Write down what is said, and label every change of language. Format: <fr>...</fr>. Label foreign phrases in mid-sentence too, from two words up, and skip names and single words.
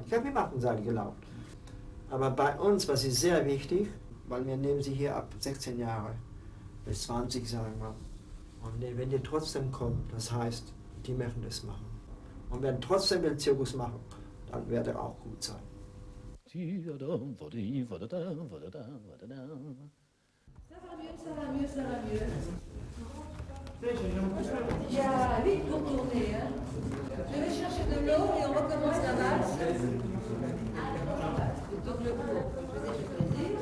<de>Ich habe immer auf den Seil gelaufen. Aber bei uns, was ist sehr wichtig, weil wir nehmen sie hier ab 16 Jahre bis 20, sagen wir. Und wenn die trotzdem kommen, das heißt, die möchten das machen. Und wenn trotzdem den Zirkus machen, dann wird er auch gut sein.</de> <fr>Ça va mieux, ça va mieux. Il y a 8 pour tourner. Hein. Je vais chercher de l'eau et on recommence la valse. Donc le cours, je faisais du plaisir.</fr>